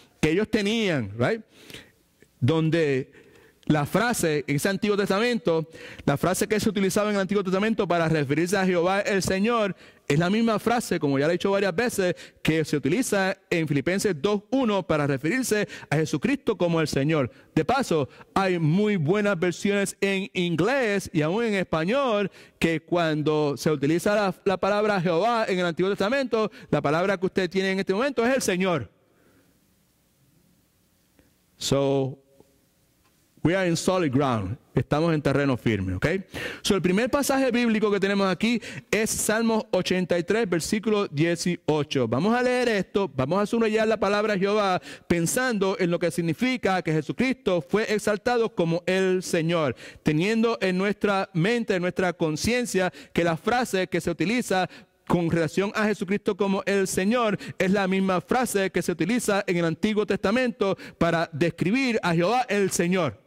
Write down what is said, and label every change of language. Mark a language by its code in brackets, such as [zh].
[es] que ellos tenían, [en] right? [es] Donde la frase en ese Antiguo Testamento, la frase que se utilizaba en el Antiguo Testamento para referirse a Jehová el Señor, es la misma frase, como ya lo he dicho varias veces, que se utiliza en Filipenses 2:1 para referirse a Jesucristo como el Señor. De paso, hay muy buenas versiones en inglés y aún en español que cuando se utiliza la palabra Jehová en el Antiguo Testamento, la palabra que usted tiene en este momento es el Señor. [en] So, we are in solid ground. [es] Estamos en terreno firme, ¿ok? So, el primer pasaje bíblico que tenemos aquí es Salmos 83, versículo 18. Vamos a leer esto, vamos a subrayar la palabra Jehová, pensando en lo que significa que Jesucristo fue exaltado como el Señor, teniendo en nuestra mente, en nuestra conciencia, que la frase que se utiliza con relación a Jesucristo como el Señor es la misma frase que se utiliza en el Antiguo Testamento para describir a Jehová el Señor.